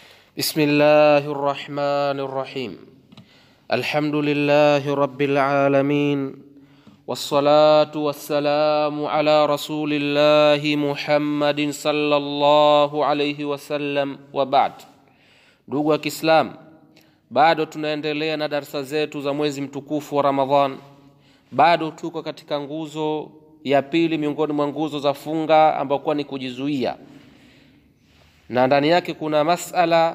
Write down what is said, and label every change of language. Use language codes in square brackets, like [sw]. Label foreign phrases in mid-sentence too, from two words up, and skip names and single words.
[ar] بسم الله الرحمن الرحيم. الحمد لله رب العالمين، والصلاة والسلام على رسول الله محمد صلى الله عليه وسلم وبعد. [sw] Ndugu wa Kiislamu, bado tunaendelea na darasa zetu za mwezi mtukufu wa Ramadhan. Bado tuko katika nguzo ya pili miongoni mwa nguzo za funga ambayo ni kujizuia, na ndani yake kuna masala.